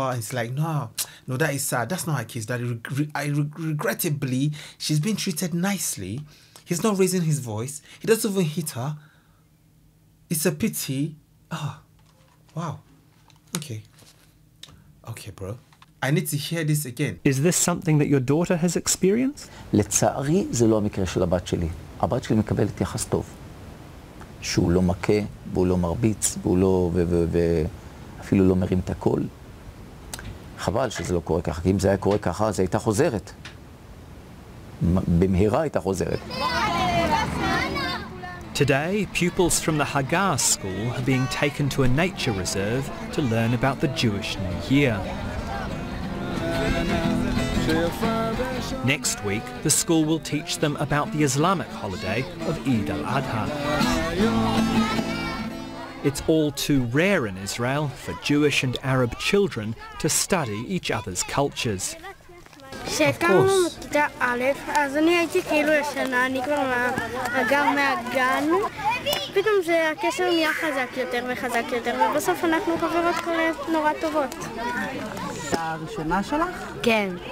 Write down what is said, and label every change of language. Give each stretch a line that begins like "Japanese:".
English: And he's like, no, that is sad. That's not her case. Regrettably, she's being treated nicely. He's not raising his voice. He doesn't even hit her. It's a pity. Oh, wow. Okay, bro. I need to hear this again. Is this something that your daughter has experienced?
Hebrew: לצערי זה לא המקרה של הבת שלי. הבת שלי מקבלת יחס טוב. שהוא לא מכה, והוא לא מרביץ, והוא לא, ואפילו לא מרים את הקול. חבל שזה לא קורה ככה, כי אם זה היה קורה ככה, אז הייתה חוזרת. במהירה הייתה חוזרת.
English: Today, pupils from the Hagar school are being taken to a nature reserve to learn about the Jewish New Year. Next week, the school will teach them about the Islamic holiday of Eid al-Adha. It's all too rare in Israel for Jewish and Arab children to study each other's cultures.
Hebrew: כשהקמנו מכיתה א', אז אני הייתי כאילו ישנה, אני כבר אגר מהגן. פתאום זה הקשר נהיה חזק יותר וחזק יותר, ובסוף אנחנו חברות נורא טובות. הראשונה שלך? כן.